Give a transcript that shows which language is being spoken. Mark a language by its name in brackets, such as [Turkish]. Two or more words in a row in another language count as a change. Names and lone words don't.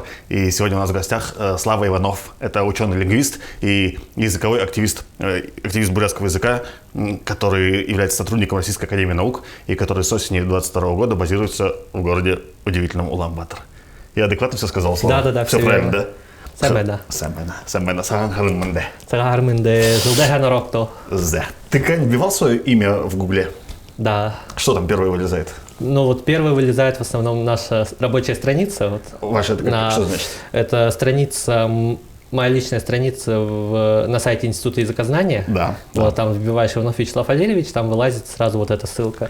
[Russian] И сегодня у нас в гостях Слава Иванов. Это ученый-лингвист и языковой активист, активист бурятского языка, который является сотрудником Российской академии наук и который с осени 2022 года базируется в городе удивительном Улан-Батор. Я адекватно все сказал, Слава? Да, все правильно, да? [Buriat] Сэмбэна. Сэмбэна. Саганхалынмэнде. Цагаармэнде, Жылдэханарокто. [Russian] Ты когда-нибудь вбивал свое имя в Гугле? Да. Что там первое вылезает? Ну вот первый вылезает в основном наша рабочая страница. Вот, Ваша, это как, что значит? Это страница, моя личная страница на сайте Института языкознания. Да. Вот, там вбиваешь Иванов Вячеслав Валерьевич, там вылазит сразу вот эта ссылка.